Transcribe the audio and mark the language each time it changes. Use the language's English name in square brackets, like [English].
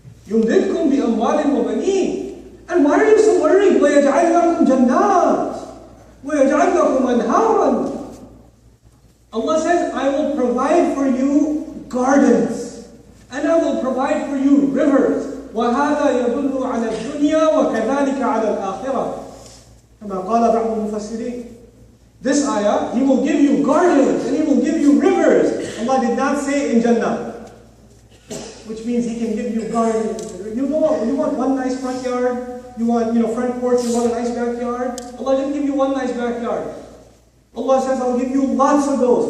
[Arabic] يُمْدِدْكُمْ بِأَمْوَالٍ وَبَنِينَ. [English] And why are you so worried? [Arabic] وَيَجْعَلْ لَكُمْ جَنَّاتٍ وَيَجْعَلْ لَكُمْ أَنْهَارًا. [English] Allah says, I will provide for you gardens, and I will provide for you rivers. [Arabic] وَهَذَا يَدُلُّ عَلَى الدُّنْيَا وَكَذَلِكَ عَلَى الْآخِرَةِ كما قال بعض المفسرين. [English] This ayah, He will give you gardens, and He will give you rivers. Allah did not say in Jannah, which means He can give you gardens. You want one nice front yard, you want front porch, you want a nice backyard. Allah didn't give you one nice backyard. Allah says, I'll give you lots of those.